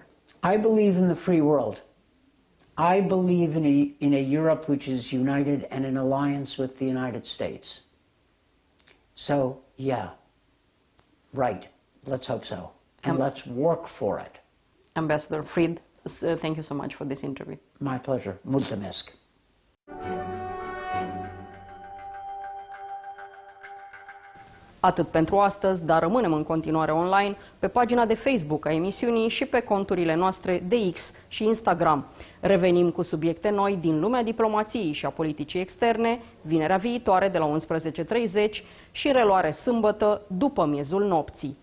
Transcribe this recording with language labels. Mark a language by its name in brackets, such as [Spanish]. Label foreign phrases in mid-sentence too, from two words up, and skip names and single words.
[English] I believe in the free world. I believe in a Europe which is united and in alliance with the United States. So, yeah, right. Let's hope so. And let's work for it. Ambassador Fried, thank you so much for this interview. My pleasure. [Romanian] Mulțumesc. Atât pentru astăzi, dar rămânem în continuare online pe pagina de Facebook a emisiunii și pe conturile noastre de X și Instagram. Revenim cu subiecte noi din lumea diplomației și a politicii externe, vinerea viitoare de la 11:30 și reluare sâmbătă după miezul nopții.